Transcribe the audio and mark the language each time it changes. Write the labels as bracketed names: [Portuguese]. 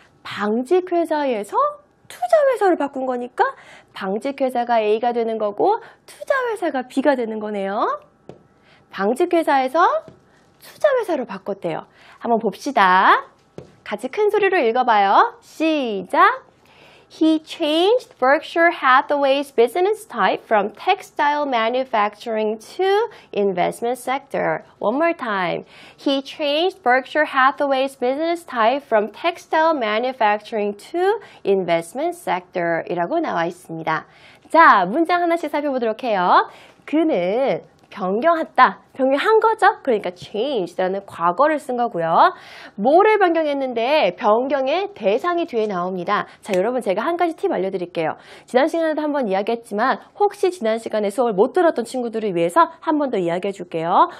[Korean] 방직회사에서 투자회사로 바꾼 거니까 방직회사가 A가 되는 거고 투자회사가 B가 되는 거네요. 방직회사에서 투자회사로 바꿨대요. 한번 봅시다. 같이 큰 소리로 읽어봐요. 시작! [English] He changed Berkshire Hathaway's business type from textile manufacturing to investment sector. One more time. He changed Berkshire Hathaway's business type from textile manufacturing to investment sector [Korean] 이라고 나와 있습니다. 자, 문장 하나씩 살펴보도록 해요. 그는 변경했다. 변경한 거죠? 그러니까 changed라는 과거를 쓴 거고요. 뭐를 변경했는데 변경의 대상이 뒤에 나옵니다. 자, 여러분 제가 한 가지 팁 알려드릴게요. 지난 시간에도 한번 이야기했지만 혹시 지난 시간에 수업을 못 들었던 친구들을 위해서 한 번 더 이야기해 줄게요.